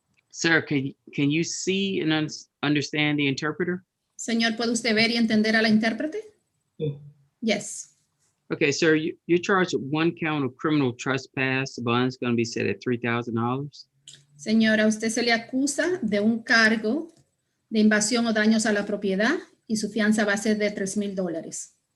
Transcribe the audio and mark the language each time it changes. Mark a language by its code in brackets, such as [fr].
[en] sir, can you see and understand the interpreter? [es] Señor, ¿puede usted ver y entender a la intérprete? Sí. [en] Yes. Okay, sir, you're charged with 1 count of criminal trespass. The bond is going to be set at $3,000. [es] Señora, usted se le acusa de un cargo de invasión o daños a la propiedad y su fianza va a ser de $3,000.